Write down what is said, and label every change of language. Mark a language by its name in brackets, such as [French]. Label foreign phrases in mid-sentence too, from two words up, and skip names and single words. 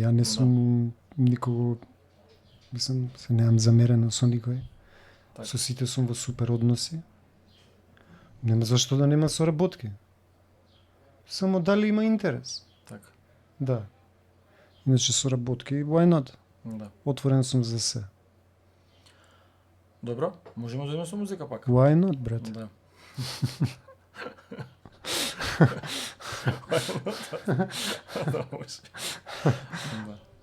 [Macedonian] Ја не сум никого, мислам, се немам замерено со никој. Так. Со сите сум во супер односи. Нема зашто да нема соработки. Само дали има интерес. Така. Да. Иначе соработки, [English] why not? [Macedonian] Да. Отворен сум за се. Добро, можеме да идеме со музика пак. [English] Why not, [Macedonian] брат? Да. Да, може. Да.